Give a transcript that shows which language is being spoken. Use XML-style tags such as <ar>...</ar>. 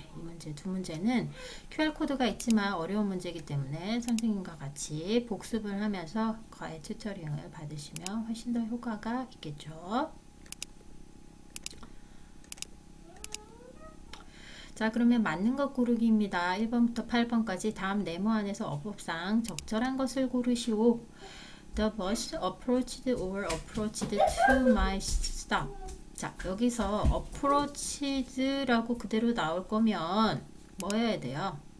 <ko>이 문제 두 문제는 QR코드가 있지만 어려운 문제이기 때문에 선생님과 같이 복습을 하면서 과외 튜터링을 받으시면 훨씬 더 효과가 있겠죠. 자, 그러면 맞는 것 고르기입니다. 1번부터 8번까지 다음 네모 안에서 어법상 적절한 것을 고르시오.</ko> <en>The bus approached or approached to my stop.</en> <ko>자, 여기서 approached라고 그대로 나올 거면 뭐 해야 돼요?</ko>